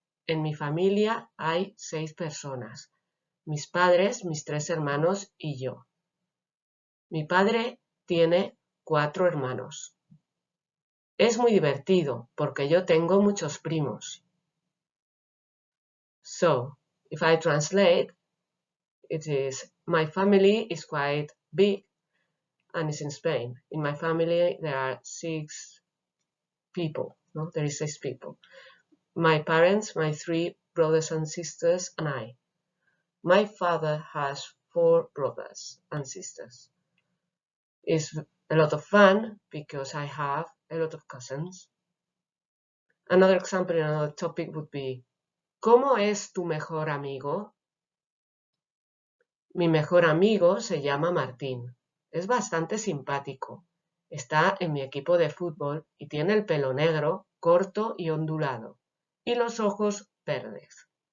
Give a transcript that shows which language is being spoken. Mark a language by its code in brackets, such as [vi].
[es] En mi familia hay 6 personas. Mis padres, mis 3 hermanos y yo. Mi padre tiene 4 hermanos. Es muy divertido porque yo tengo muchos primos. [en] So, if I translate, it is, my family is quite big and it's in Spain. In my family, there are 6 people. No? There is 6 people. My parents, my 3 brothers and sisters, and I. My father has 4 brothers and sisters. It's a lot of fun because I have a lot of cousins. Another example in another topic would be, [es] ¿Cómo es tu mejor amigo? Mi mejor amigo se llama Martín. Es bastante simpático. Está en mi equipo de fútbol y tiene el pelo negro, corto y ondulado, y los ojos verdes.